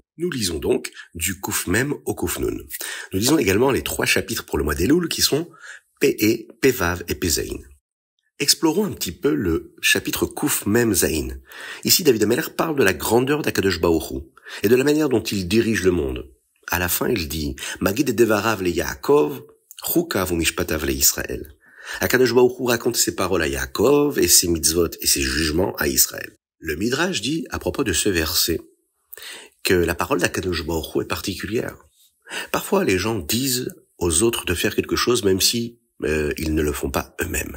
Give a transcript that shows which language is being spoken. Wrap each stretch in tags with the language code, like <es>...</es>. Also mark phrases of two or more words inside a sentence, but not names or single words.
<fr>Nous lisons donc du Kuf Mem au Kuf Nun. Nous lisons également les 3 chapitres pour le mois d'Elul qui sont Pe, Pevav et Pezaïn. Explorons un petit peu le chapitre Kuf Mem Zaïn. Ici, David HaMelech parle de la grandeur d'Akadosh Baruch Hu et de la manière dont il dirige le monde. À la fin, il dit</fr> <he>מגיד דבריו ליעקב, חקיו ומשפטיו לישראל.</he> <fr>Akadosh Baruch Hu raconte ses paroles à Yaakov et ses mitzvot et ses jugements à Israël. Le Midrash dit à propos de ce verset que la parole d'Akadosh Baruch Hu est particulière. Parfois, les gens disent aux autres de faire quelque chose même si ils ne le font pas eux-mêmes.</fr>